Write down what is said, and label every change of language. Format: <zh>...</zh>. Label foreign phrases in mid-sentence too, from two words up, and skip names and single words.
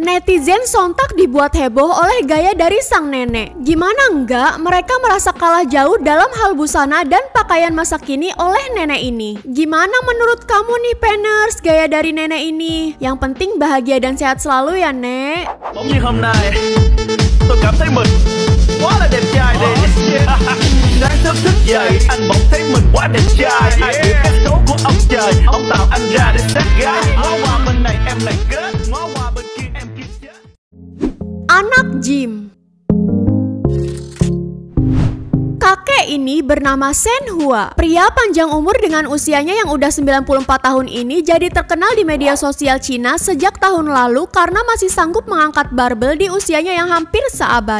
<id>Netizen sontak dibuat heboh oleh gaya dari sang nenek. Gimana enggak, mereka merasa kalah jauh dalam hal busana dan pakaian masa kini oleh nenek ini. Gimana menurut kamu nih Peners, gaya dari nenek ini? Yang penting bahagia dan sehat selalu ya Nek.</id> <vi>Bỗng nhiên hôm nay tôi cảm thấy mình quá là đẹp trai đi. Sáng sớm thức dậy anh bỗng thấy mình quá đẹp trai. Ai biết cái số của ông trời, ông tạo anh ra để sát gái. Ngó qua bên này em lại kết, ngó qua bên kia em kia chết.</vi> <id>Anak gym. Kakek Kakek ini bernama Shen Hua. Pria panjang umur dengan usianya yang udah 94 tahun ini jadi terkenal di media sosial Cina sejak tahun lalu karena masih sanggup mengangkat barbel di usianya yang hampir seabad.</id>